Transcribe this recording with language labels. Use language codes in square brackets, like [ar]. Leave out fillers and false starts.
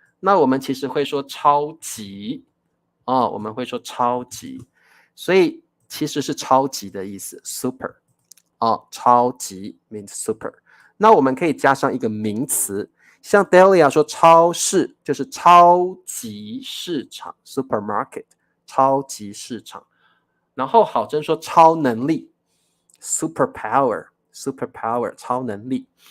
[zh] 那我们其实会说超级我们会说超级，所以其实是超级的意思 super。 [en] 超级 means super。 [zh] 那我们可以加上一个名词，像 Delia 说超市就是超级市场 supermarket， 超级市场。然后郝真说超能力 superpower， 超能力。